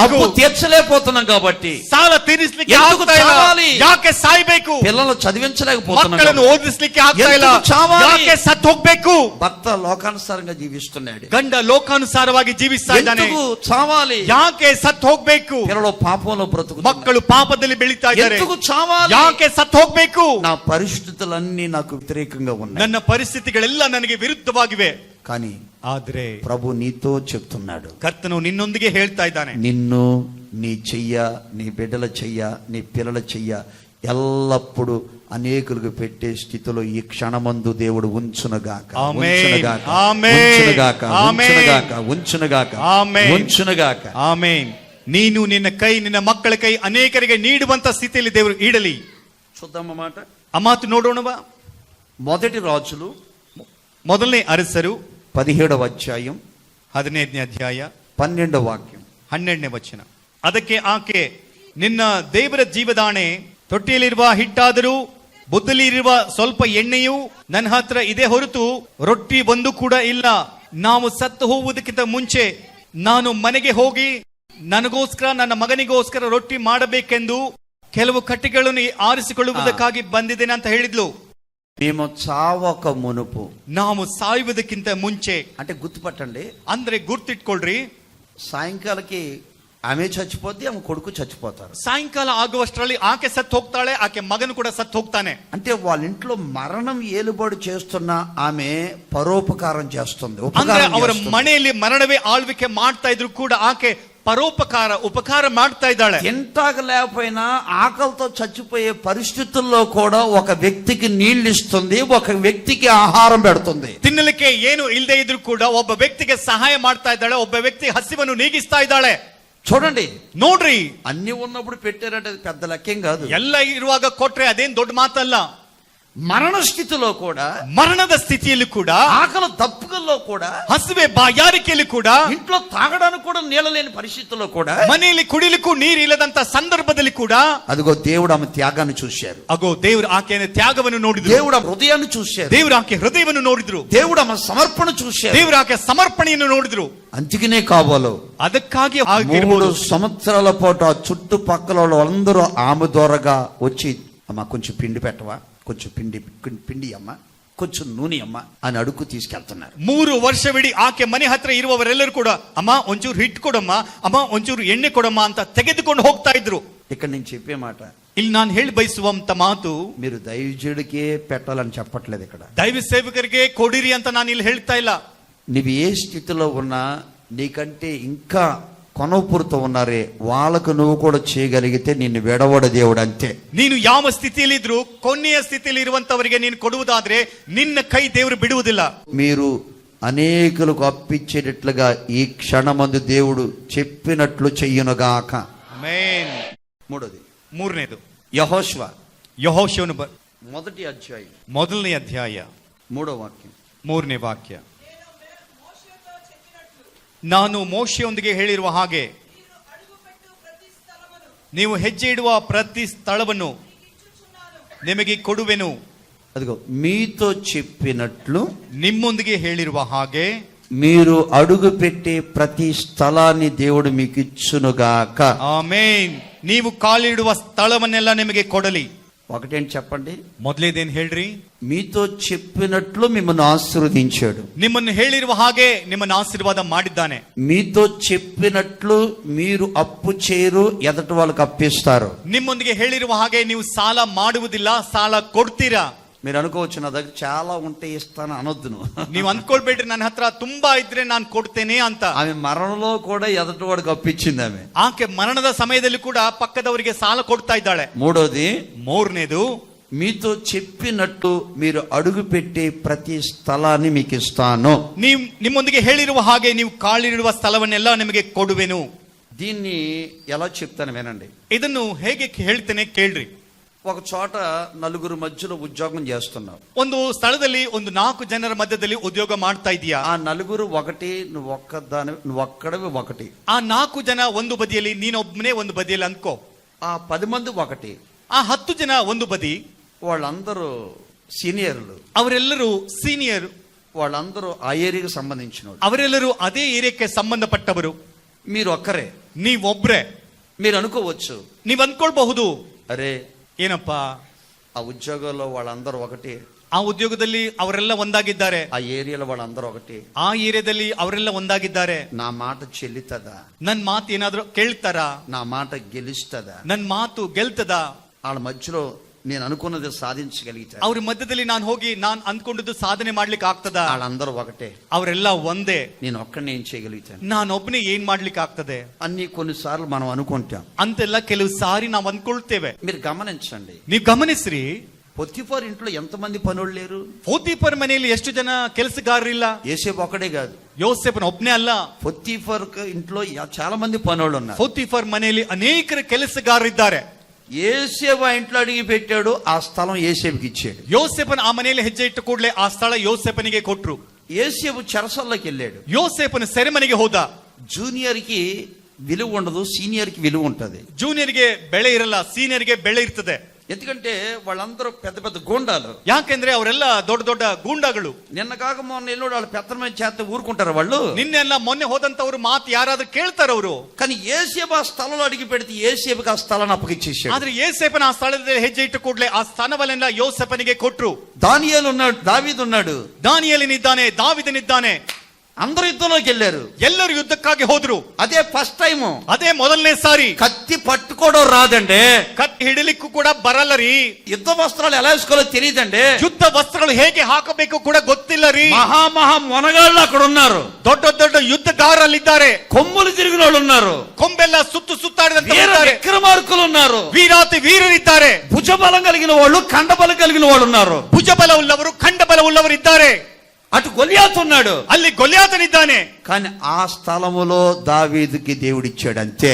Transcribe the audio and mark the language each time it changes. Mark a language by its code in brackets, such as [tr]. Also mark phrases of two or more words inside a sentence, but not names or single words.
[te] అప్పు తీర్చలేకపోతున్నాం కాబట్టి. [kn] ಸಾಲ ತೀರಿಸಲಿಕ್ಕೆ [te] ఎందుకు [kn] ಆಗ್ತಾ ಇಲ್ಲ. [te] చావాలి? [kn] ಯಾಕೆ ಸಾಯ್ಬೇಕು? [te] పిల్లలు చదివించలేకపోతున్నాం [kn] ಮಕ್ಕಳನ್ನು [te] కాబట్టి. [kn] ಓದಿಸ್ಲಿಕ್ಕೆ ಆಗ್ತಾ ಇಲ್ಲ. [te] ఎందుకు చావాలి? [kn] ಯಾಕೆ ಸತ್ತು ಹೋಗ್ಬೇಕು? [te] భర్త లోకానుసారంగా జీవిస్తున్నాడు, [kn] ಗಂಡ ಲೋಕಾನುಸಾರವಾಗಿ ಜೀವಿಸ್ತಾ ಇದ್ದಾನೆ. [te] ఎందుకు చావాలి? [kn] ಯಾಕೆ ಸತ್ತು ಹೋಗ್ಬೇಕು? [te] పిల్లలు పాపంలో బ్రతుకుతున్నారు, [kn] ಮಕ್ಕಳು ಪಾಪದಲ್ಲಿ ಬೆಳೀತಾ ಇದ್ದಾರೆ. [te] ఎందుకు చావాలి? [kn] ಯಾಕೆ ಸತ್ತು ಹೋಗ್ಬೇಕು? [te] నా పరిస్థితులన్నీ నాకు వ్యతిరేకంగా ఉన్నాయి, [kn] ನನ್ನ ಪರಿಸ್ಥಿತಿಗಳೆಲ್ಲ ನನಗೆ ವಿರುದ್ಧವಾಗಿವೆ. [te] కానీ [kn] ಆದ್ರೆ [te] ప్రభు నీతో చెప్తున్నాడు, [kn] ಕರ್ತನು ನಿನ್ನೊಂದಿಗೆ ಹೇಳ್ತಾ ಇದ್ದಾನೆ, [te] నిన్ను, నీ చెయ్య, నీ బిడ్డల చెయ్య, నీ పిల్లల చెయ్య ఎల్లప్పుడూ అనేకులకు పెట్టే స్థితిలో ఈ క్షణమందు దేవుడు ఉంచునుగాక, ఉంచునుగాక, ఉంచునుగాక, ఉంచునుగాక, ఉంచునుగాక, ఉంచునుగాక. [kn] ಆಮೆನ್. ನೀನು ನಿನ್ನ ಕೈ ನಿನ್ನ ಮಕ್ಕಳ ಕೈ ಅನೇಕರಿಗೆ ನೀಡುವಂತ ಸ್ಥಿತಿಯಲ್ಲಿ ದೇವರು ಇಡಲಿ. [te] చూద్దాం మాట, [kn] ಆ ಮಾತು ನೋಡೋಣವಾ? [te] మొదటి రాజులు [kn] ಮೊದಲನೇ ಅರಸರು [te] 17వ అధ్యాయం [kn] 15ನೇ ಅಧ್ಯಾಯ [te] 12వ వాక్యం [kn] 12ನೇ ವಚನ. ಅದಕ್ಕೆ ಆಕೆ, ನಿನ್ನ ದೇವರ ಜೀವದಾಣೆ, ತೊಟ್ಟಿಯಲ್ಲಿರುವ ಹಿಟ್ಟಾದರೂ ಬುದ್ದಲಿರುವ ಸ್ವಲ್ಪ ಎಣ್ಣೆಯೂ ನನ್ನ ಹತ್ರ ಇದೆ ಹೊರತು ರೊಟ್ಟಿ ಒಂದು ಕೂಡ ಇಲ್ಲ. ನಾವು ಸತ್ತು ಹೋಗುವುದಕ್ಕಿಂತ ಮುಂಚೆ ನಾನು ಮನೆಗೆ ಹೋಗಿ ನನಗೋಸ್ಕರ ನನ್ನ ಮಗನಿಗೋಸ್ಕರ ರೊಟ್ಟಿ ಮಾಡಬೇಕೆಂದು ಕೆಲವು ಕಟ್ಟಿಗೆಗಳನ್ನು ಆರಿಸಿಕೊಳ್ಳುವುದಕ್ಕಾಗಿ ಬಂದಿದ್ದೇನೆ ಅಂತ ಹೇಳಿದ್ಲು. [te] మేము చావక మునుపు, [kn] ನಾವು ಸಾಯುವುದಕ್ಕಿಂತ ಮುಂಚೆ [te] అంటే గుర్తుపట్టండి, [kn] ಅಂದ್ರೆ ಗುರ್ತಿಟ್ಕೊಳ್ರಿ, [te] సాయంకాలకి ఆమె చచ్చిపోద్ది, ఆమె కొడుకు చచ్చిపోతారు. [kn] ಸಾಯಂಕಾಲ ಆಗುವಷ್ಟರಲ್ಲಿ ಆಕೆ ಸತ್ತು ಹೋಗ್ತಾಳೆ, ಆಕೆ ಮಗನು ಕೂಡ ಸತ್ತು ಹೋಗ್ತಾನೆ. [te] అంటే వాళ్ళ ఇంట్లో మరణం ఏలుబడి చేస్తున్న ఆమె పరోపకారం చేస్తుంది, [kn] ಅಂದ್ರೆ [te] ఉపకారం [kn] ಅವರ [te] చేస్తుంది. [kn] ಮನೆಯಲ್ಲಿ ಮರಣವೇ ಆಳ್ವಿಕೆ ಮಾಡ್ತಾ ಇದ್ರು ಕೂಡ ಆಕೆ [te] పరోపకార ఉపకార [kn] ಮಾಡ್ತಾ ఇದ್ದಾಳೆ. [te] ఎంటాక లేకపోయినా ఆకలితో చచ్చిపోయే పరిస్థితుల్లో కూడా ఒక వ్యక్తికి నీళ్లు ఇస్తుంది, ఒక వ్యక్తికి ఆహారం పెడుతుంది. [kn] ತಿನ್ನಲಿಕ್ಕೆ ಏನು ಇಲ್ಲದೆ ಇದ್ರು ಕೂಡ ಒಬ್ಬ ವ್ಯಕ್ತಿಗೆ ಸಹಾಯ ಮಾಡ್ತಾ ಇದ್ದಾಳೆ, ಒಬ್ಬ ವ್ಯಕ್ತಿ ಹಸಿವನ್ನು ನೀಗಿಸ್ತಾ ಇದ್ದಾಳೆ. [te] చూడండి, [kn] ನೋಡ್ರಿ, [te] అన్ని ఉన్నప్పుడు పెట్టారంటే అది పెద్ద లెక్కేం కాదు. [kn] ಎಲ್ಲ ಇರುವಾಗ ಕೊಟ್ರೆ ಅದೇನ್ ದೊಡ್ಡ ಮಾತಲ್ಲ. [te] మరణ స్థితిలో కూడా, [kn] ಮರಣದ ಸ್ಥಿತಿಯಲ್ಲಿ ಕೂಡ, [te] ఆకలి దప్పుకల్లో కూడా, [kn] ಹಸಿವೆ ಬಾಯಾರಿಕೆಯಲ್ಲಿ ಕೂಡ, [te] ఇంట్లో తాగడానికి కూడా నీళ్ళ లేని పరిస్థితుల్లో కూడా, [kn] ಮನೆಯಲ್ಲಿ ಕುಡಿಲಿಕ್ಕೂ ನೀರು ಇಲ್ಲದಂತ ಸಂದರ್ಭದಲ್ಲಿ ಕೂಡ, [te] అదిగో దేవుడు ఆమె త్యాగాన్ని చూశారు. [kn] ಅಗೋ ದೇವರು ಆಕೆಯ ತ್ಯಾಗವನ್ನು ನೋಡಿದ್ರು. [te] దేవుడు ఆమె హృదయాన్ని చూశారు. [kn] ದೇವರು ಆಕೆ ಹೃದಯವನ್ನು ನೋಡಿದ್ರು. [te] దేవుడు ఆమె సమర్పణ చూశారు. [kn] ದೇವರು ಆಕೆ ಸಮರ್ಪಣೆಯನ್ನು ನೋಡಿದ್ರು. [te] అందుకనే కావాలో [kn] ಅದಕ್ಕಾಗಿ [te] 3 సంవత్సరాల పాటు ఆ చుట్టుపక్కల వాళ్ళందరూ ఆమె ద్వారాగా వచ్చి, అమ్మ కొంచెం పిండి పెట్టవా, కొంచెం పిండి అమ్మ, కొంచెం నూనె అమ్మ అని అడుగు తీసుకెళ్తున్నారు. [kn] 3 ವರ್ಷವಿಡೀ ಆಕೆ ಮನೆ ಹತ್ರ ಇರುವವರೆಲ್ಲರೂ ಕೂಡ, ಅಮ್ಮ ಒಂಚೂರು ಹಿಟ್ಟು ಕೊಡಮ್ಮ, ಅಮ್ಮ ಒಂಚೂರು ಎಣ್ಣೆ ಕೊಡಮ್ಮ ಅಂತ ತೆಗೆದುಕೊಂಡು ಹೋಗ್ತಾ ಇದ್ರು. [te] ఇక్కడ నేను చెప్పే మాట, [kn] ಇಲ್ಲಿ ನಾನು ಹೇಳಿ ಬಯಸುವಂತ ಮಾತು, [te] మీరు దైవజుడికే పెట్టాలని చెప్పట్లేదు. ఇక్కడ [kn] ದೈವ ಸೇವಕರಿಗೆ ಕೊಡಿರಿ ಅಂತ ನಾನು ಇಲ್ಲಿ ಹೇಳ್ತಾ ಇಲ್ಲ. [te] నీవు ఏ స్థితిలో ఉన్నా, నీకంటే ఇంకా కొనపూరుతో ఉన్నారే వాళ్ళకు నువ్వు కూడా చేయగలిగితే నిన్ను విడవడ దేవుడు అంతే. [kn] ನೀನು ಯಾವ ಸ್ಥಿತಿಯಲ್ಲಿ ಇದ್ರು ಕೊನೆಯ ಸ್ಥಿತಿಯಲ್ಲಿ ಇರುವಂತವರಿಗೆ ನೀನು ಕೊಡುವುದಾದ್ರೆ ನಿನ್ನ ಕೈ ದೇವರು ಬಿಡುವುದಿಲ್ಲ. [te] మీరు అనేకులకు అప్పిచ్చేటట్లుగా ఈ క్షణమందు దేవుడు చెప్పినట్లు చెయ్యునుగాక. [kn] ಆಮೆನ್. [te] మూడోది, [kn] ಮೂರನೇದು [te] యెహోషువ [kn] ಯೆಹೋಶುವನು [te] మొదటి అధ్యాయం [kn] ಮೊದಲನೇ ಅಧ್ಯಾಯ [te] 3వ వాక్యం. [kn] 3ನೇ ವಾಕ್ಯ. ನಾನು ಮೋಶೆಯೊಂದಿಗೆ ಹೇಳಿರುವ ಹಾಗೆ ನೀವು ಹೆಜ್ಜೆ ಇಡುವ ಪ್ರತಿ ಸ್ಥಳವನ್ನು ನಿಮಗೆ ಕೊಡುವೆನು. [te] అదిగో మీతో చెప్పినట్లు, [kn] ನಿಮ್ಮೊಂದಿಗೆ ಹೇಳಿರುವ ಹಾಗೆ [te] మీరు అడుగు పెట్టే ప్రతి స్థలాన్ని దేవుడు మీకు ఇచ్చునుగాక. [kn] ಆಮೆನ್. ನೀವು ಕಾಲಿಡುವ ಸ್ಥಳವನ್ನೆಲ್ಲ ನಿಮಗೆ ಕೊಡಲಿ. [te] ఒకటేంటి చెప్పండి, [kn] ಮೊದಲೇದೇನು ಹೇಳ್ರಿ? [te] మీతో చెప్పినట్లు మిమ్మల్ని ఆశీర్వదించాడు. [kn] ನಿಮ್ಮನ್ನು ಹೇಳಿರುವ ಹಾಗೆ ನಿಮ್ಮನ್ನು ಆಶೀರ್ವಾದ ಮಾಡಿದ್ದಾನೆ. [te] మీతో చెప్పినట్లు మీరు అప్పు చేయరు, ఎదటి వాళ్ళకి అప్పిస్తారు. [kn] ನಿಮ್ಮೊಂದಿಗೆ ಹೇಳಿರುವ ಹಾಗೆ ನೀವು ಸಾಲ ಮಾಡುವುದಿಲ್ಲ, ಸಾಲ ಕೊಡ್ತೀರಾ. [te] మీరు అనుకోవచ్చు, నా దగ్గర చాలా ఉంటే ఇస్తాను అనొద్దు. [kn] ನೀವು ಅಂದ್ಕೊಳ್ಬೇಡ್ರಿ ನನ್ನ ಹತ್ರ ತುಂಬಾ ಇದ್ರೆ ನಾನು ಕೊಡ್ತೇನೆ ಅಂತ. [te] ఆమె మరణంలో కూడా ఎదటి వాడికి అప్పిచ్చింది. ఆమె [kn] ಆಕೆ ಮರಣದ ಸಮಯದಲ್ಲಿ ಕೂಡ ಪಕ್ಕದವರಿಗೆ ಸಾಲ ಕೊಡ್ತಾ ಇದ್ದಾಳೆ. [te] మూడోది, [kn] ಮೂರನೇದು, [te] మీతో చెప్పినట్టు మీరు అడుగు పెట్టే ప్రతి స్థలాన్ని మీకు ఇస్తాను. [kn] ನಿಮ್ಮೊಂದಿಗೆ ಹೇಳಿರುವ ಹಾಗೆ ನೀವು ಕಾಲಿಡುವ ಸ್ಥಳವನ್ನೆಲ್ಲ ನಿಮಗೆ ಕೊಡುವೆನು. [te] దీన్ని ఎలా చెప్తాను వినండి. [kn] ಇದನ್ನು ಹೇಗೆ ಹೇಳ್ತೇನೆ ಕೇಳ್ರಿ. [te] ఒక చోట నలుగురు మధ్యలో ఉద్యోగం చేస్తున్నావు. [kn] ಒಂದು ಸ್ಥಳದಲ್ಲಿ ಒಂದು 4 ಜನರ ಮಧ್ಯದಲ್ಲಿ ಉದ್ಯೋಗ ಮಾಡ್ತಾ ಇದೀಯಾ. [te] ఆ నలుగురు ఒకటి, నువ్వు ఒక్కడవి ఒకటి. [kn] ಆ 4 ಜನ ಒಂದು ಬದಿಯಲ್ಲಿ, ನೀನೊಬ್ಬನೇ ಒಂದು ಬದಿಯಲ್ಲಿ ಅನ್ಕೋ. [te] ఆ 10 మంది ఒకటి. [kn] ಆ 10 ಜನ ಒಂದು ಬದಿ. [te] వాళ్ళందరూ సీనియర్లు, [kn] ಅವರೆಲ್ಲರೂ ಸೀನಿಯರ್, [te] వాళ్ళందరూ ఆ ఏరియాకి సంబంధించిన వాళ్ళు. [kn] ಅವರೆಲ್ಲರೂ ಅದೇ ಏರಿಯಾಕ್ಕೆ ಸಂಬಂಧಪಟ್ಟವರು. [te] మీరు ఒక్కరే. [kn] ನೀವೊಬ್ರೆ. [te] మీరు అనుకోవచ్చు, [kn] ನೀವ್ ಅನ್ಕೊಳ್ಬಹುದು, [te] అరే [kn] ಏನಪ್ಪಾ [te] ఆ ఉద్యోగంలో వాళ్ళందరూ ఒకటి, [kn] ಆ ಉದ್ಯೋಗದಲ್ಲಿ ಅವರೆಲ್ಲ ಒಂದಾಗಿದ್ದಾರೆ, [te] ఆ ఏరియాలో వాళ్ళందరూ ఒకటి, [kn] ಆ ಏರಿಯಾದಲ್ಲಿ ಅವರೆಲ್ಲ ಒಂದಾಗಿದ್ದಾರೆ. [te] నా మాట చెల్లుతుందా, [kn] ನನ್ ಮಾತು ಏನಾದ್ರೂ ಕೇಳ್ತಾರಾ, [te] నా మాట గెలుస్తుందా, [kn] ನನ್ ಮಾತು ಗೆಲ್ತದ? [te] వాళ్ళ మధ్యలో నేను అనుకున్నది సాధించగలిగితే [kn] ಅವ್ರ ಮಧ್ಯದಲ್ಲಿ ನಾನು ಹೋಗಿ ನಾನು ಅಂದ್ಕೊಂಡದ್ದು ಸಾಧನೆ ಮಾಡ್ಲಿಕ್ಕೆ ಆಗ್ತದ? [te] వాళ్ళందరూ ఒకటే, [kn] ಅವರೆಲ್ಲ ಒಂದೇ, [te] నేను ఒక్కడిని ఏం చేయగలుగుతాను? [kn] ನಾನೊಬ್ಬನೇ ಏನ್ ಮಾಡ್ಲಿಕ್ಕೆ ಆಗ್ತದೆ [te] అన్ని కొన్నిసార్లు మనం అనుకుంటాం. [kn] ಅಂತೆಲ್ಲ ಕೆಲವು ಸಾರಿ ನಾವು ಅಂದ್ಕೊಳ್ತೇವೆ. [te] మీరు గమనించండి, [kn] ನೀವು ಗಮನಿಸ್ರಿ, [te] పొత్తిఫర్ ఇంట్లో ఎంతమంది పనులు లేరు? [kn] ಪೋತಿಫರ್ ಮನೆಯಲ್ಲಿ ಎಷ್ಟು ಜನ ಕೆಲಸಗಾರರಿಲ್ಲ? [te] యేసేపు ఒకడే కాదు, [kn] ಯೋಸೇಫನ ಒಬ್ನೇ ಅಲ್ಲ, [te] పొత్తిఫర్ ఇంట్లో చాలా మంది పనులు ఉన్నారు. [kn] ಪೋತಿಫರ್ ಮನೆಯಲ್ಲಿ ಅನೇಕರ ಕೆಲಸಗಾರರಿದ್ದಾರೆ. [te] యేసేపు ఆ ఇంట్లో అడిగి పెట్టాడు, ఆ స్థలం యేసేపుకి ఇచ్చాడు. [kn] ಯೋಸೇಫನ ಆ ಮನೆಯಲ್ಲಿ ಹೆಜ್ಜೆ ಇಟ್ಟ ಕೂಡಲೇ ಆ ಸ್ಥಳ ಯೋಸೇಫನಿಗೆ ಕೊಟ್ರು. [te] యేసేపు చెరసల్లోకి వెళ్ళాడు. [kn] ಯೋಸೇಫನ ಸೆರೆಮನೆಗೆ ಹೋದ. [te] జూనియర్ కి విలువ ఉండదు, సీనియర్ కి విలువ ఉంటది. [kn] ಜೂನಿಯರ್ಗೆ ಬೆಳೆ ಇರಲ್ಲ, ಸೀನಿಯರ್ಗೆ ಬೆಳೆ ಇರ್ತದೆ. [te] ఎందుకంటే వాళ్ళందరూ పెద్ద పెద్ద గూండాలు. [kn] ಯಾಕೆಂದ್ರೆ ಅವರೆಲ್ಲ ದೊಡ್ಡ ದೊಡ್ಡ ಗೂಂಡಾಗಳು. [te] నిన్న కాక మొన్న ఎల్లుడు వాళ్ళు పెత్తనమైన చేత ఊరుకుంటారు వాళ్ళు. [kn] ನಿನ್ನೆಲ್ಲ ಮೊನ್ನೆ ಹೋದಂತವ್ರು ಮಾತು ಯಾರಾದ್ರೂ ಕೇಳ್ತಾರ ಅವರು? [te] కానీ యేసేపు ఆ స్థలంలో అడిగి పెడితే యేసేపుకి ఆ స్థలాన్ని అప్పగిచ్చేసాడు. [kn] ಆದ್ರೆ ಯೋಸೇಫನ ಆ ಸ್ಥಳದಲ್ಲಿ ಹೆಜ್ಜೆ ಇಟ್ಟ ಕೂಡಲೇ ಆ ಸ್ಥಾನವನ್ನೆಲ್ಲ ಯೋಸೇಫನಿಗೆ ಕೊಟ್ರು. [te] దానియేలు ఉన్నాడు, దావీదు ఉన్నాడు, [kn] ದಾನಿಯೇಲನಿದ್ದಾನೆ, ದಾವಿದನಿದ್ದಾನೆ. [te] అందరూ యుద్ధంలోకి వెళ్ళారు. [kn] ಎಲ್ಲರೂ ಯುದ್ಧಕ್ಕಾಗಿ ಹೋದ್ರು. [te] అదే [en] first time. [kn] ಅದೇ ಮೊದಲನೇ ಸಾರಿ. [te] కత్తి పట్టుకోవడం రాదండి, [kn] ಕತ್ತಿ ಹಿಡಿಲಿಕ್ಕೂ ಕೂಡ ಬರಲ್ಲ ರೀ. [te] యుద్ధ వస్త్రాలు ఎలా వేసుకోవాలో తెలియదండి, [kn] ಯುದ್ಧ ವಸ್ತ್ರಗಳು ಹೇಗೆ ಹಾಕಬೇಕು ಕೂಡ ಗೊತ್ತಿಲ್ಲ ರೀ. [te] మహా మొనగాళ్ళు అక్కడ ఉన్నారు, [kn] ದೊಡ್ಡ ದೊಡ್ಡ ಯುದ್ಧಗಾರಲ್ಲಿದ್ದಾರೆ, [te] కొమ్ములు తిరిగిన వాళ్ళు ఉన్నారు, [kn] ಕೊಂಬೆಲ್ಲ ಸುತ್ತಾಡಿದಂತ [te] విక్రమార్కులు ఉన్నారు, [kn] ವೀರಾತಿ ವೀರರಿದ್ದಾರೆ, [te] భుజబలం కలిగిన వాళ్ళు, కండబలం కలిగిన వాళ్ళు ఉన్నారు, [kn] ಭುಜಬಲ ಉಳ್ಳವರು, ಖಂಡಬಲ ಉಳ್ಳವರು ಇದ್ದಾರೆ. [te] అటు గొలియాతు ఉన్నాడు, [kn] ಅಲ್ಲಿ ಗೊಲ್ಯಾತನಿದ್ದಾನೆ. [te] కానీ ఆ స్థలములో దావీదుకి దేవుడిచ్చాడు అంతే.